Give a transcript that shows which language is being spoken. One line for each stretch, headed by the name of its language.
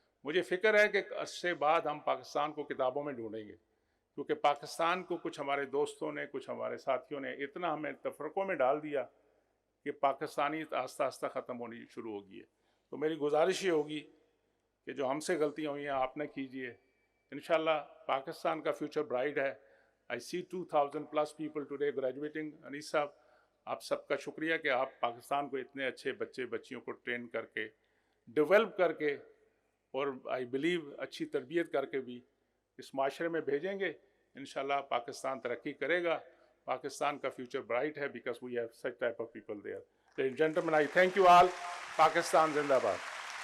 Urdu: مجھے فکر ہے کہ عرصے بعد ہم پاکستان کو کتابوں میں ڈھونڈیں گے, کیونکہ پاکستان کو کچھ ہمارے دوستوں نے, کچھ ہمارے ساتھیوں نے اتنا ہمیں تفرقوں میں ڈال دیا کہ پاکستانی آہستہ آہستہ ختم ہونی شروع ہوگی ہے. تو میری گزارش یہ ہوگی کہ جو ہم سے غلطیاں ہوئی ہیں آپ نہ کیجیے. انشاءاللہ پاکستان کا فیوچر برائٹ ہے.
English: I see 2000 plus people today graduating.
Urdu: انیس صاحب, آپ سب کا شکریہ کہ آپ پاکستان کو اتنے اچھے بچے بچیوں کو ٹرین کر کے, ڈیولپ کر کے, اور
English: I believe
Urdu: اچھی تربیت کر کے بھی اس معاشرے میں بھیجیں گے. انشاءاللہ پاکستان ترقی کرے گا. پاکستان کا فیوچر برائٹ ہے
English: because we have such type of people there. Ladies and gentlemen, I thank you all.
Urdu: Pakistan زندہ باد.